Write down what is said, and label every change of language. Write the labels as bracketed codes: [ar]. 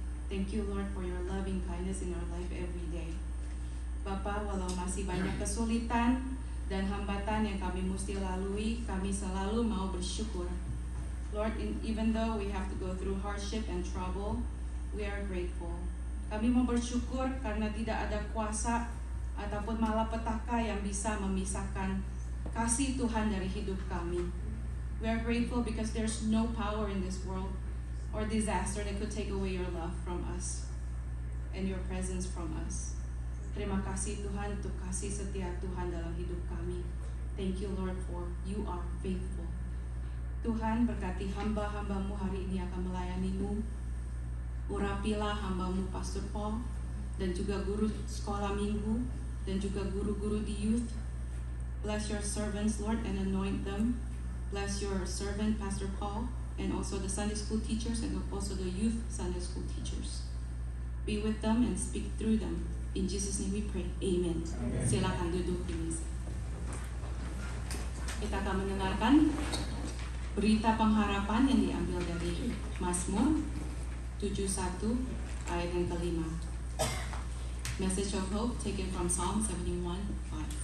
[en] Thank you Lord for your loving kindness in our life every day. [id] Bapa, walau masih banyak kesulitan dan hambatan yang kami mesti lalui, kami selalu mau bersyukur. [en] Lord, even though we have to go through hardship and trouble, we are grateful. [id] Kami mau bersyukur karena tidak ada kuasa ataupun malapetaka yang bisa memisahkan kasih Tuhan dari hidup kami. [en] We are grateful because there's no power in this world or disaster that could take away your love from us and your presence from us. [id] Terima kasih Tuhan untuk kasih setia Tuhan dalam hidup kami. [en] Thank you Lord for you are faithful. [id] Tuhan, berkati hamba-hambamu hari ini akan melayanimu. Urapilah hambamu Pastor Paul dan juga guru sekolah minggu dan juga guru-guru di youth. [en] Bless your servants Lord and anoint them. Bless your servant Pastor Paul and also the Sunday school teachers and also the youth Sunday school teachers. Be with them and speak through them. In Jesus' name we pray. Amen. [id] Silakan duduk [en] please. [id] Kita akan mendengarkan berita pengharapan yang diambil dari Mazmur 71 ayat yang kelima. [en] Message of hope taken from Psalm 71:5.